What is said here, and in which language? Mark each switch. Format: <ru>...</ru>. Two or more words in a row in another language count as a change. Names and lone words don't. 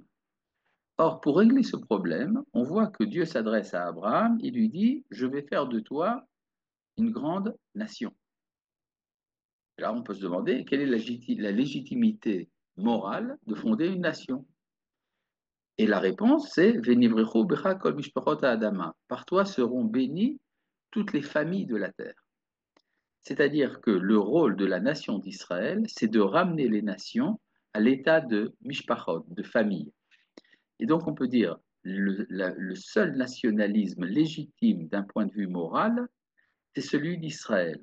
<fr>Or, pour régler ce problème, on voit que Dieu s'adresse à Abraham et lui dit, je vais faire de toi une grande nation. Là, on peut se demander quelle est la légitimité morale de fonder une nation. Et la réponse, c'est</fr> <he>ונברכו בך כל משפחות האדמה.</he> <fr>Par toi seront bénies toutes les familles de la terre. C'est-à-dire que le rôle de la nation d'Israël, c'est de ramener les nations à l'état de mishpachot, de famille. Et donc on peut dire le seul nationalisme légitime d'un point de vue moral, c'est celui d'Israël.</fr>